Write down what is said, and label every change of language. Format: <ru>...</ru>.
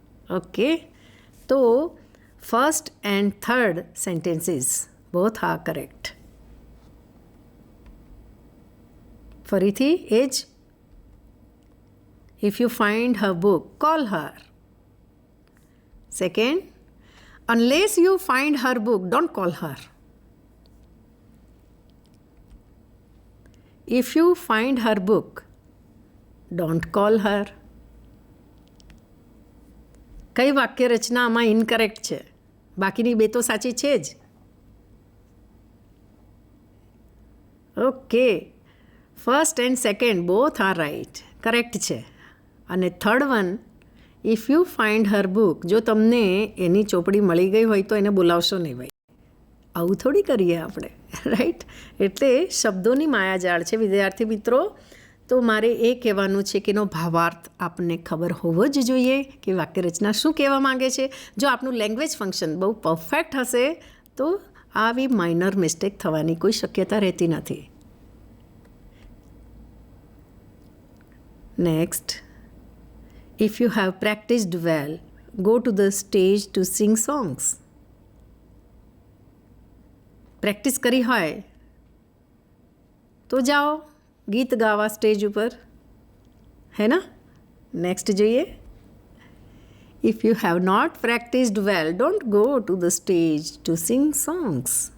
<en>Okay, તો first and third sentences both are correct.</en> <gu>ફરીથી એ જ,</gu> <en>If you find her book, call her. Second, unless you find her book, don't call her. If you find her book, don't call her.</en> <gu>કઈ વાક્ય રચના આમાં incorrect છે? બાકીની બે તો સાચી છે જ.</gu> <en>Okay, first and second both are right, correct છે.</en> <gu>અને</gu> <en>third one, if you find her book,</en> <gu>જો તમને એની ચોપડી મળી ગઈ હોય તો એને બોલાવશો નહીં ભાઈ. આવું થોડી કરીએ આપણે, રાઈટ? એટલે શબ્દોની માયાજાળ છે વિદ્યાર્થી મિત્રો. તો મારે એ કહેવાનું છે કે એનો ભાવાર્થ આપને ખબર હોવો જ જોઈએ કે વાક્યરચના શું કહેવા માંગે છે. જો આપનું લેંગ્વેજ ફંક્શન બહુ પરફેક્ટ હશે તો આવી માઇનર મિસ્ટેક થવાની કોઈ શક્યતા રહેતી નથી.</gu> <en>Next, if you have practiced well, go to the stage to sing songs.</en> <gu>Practice કરી હોય તો જાઓ ગીત ગાવા સ્ટેજ ઉપર, હે ના?</gu> <en>Next જોઈએ, if you have not practised well, don't go to the stage to sing songs.</en>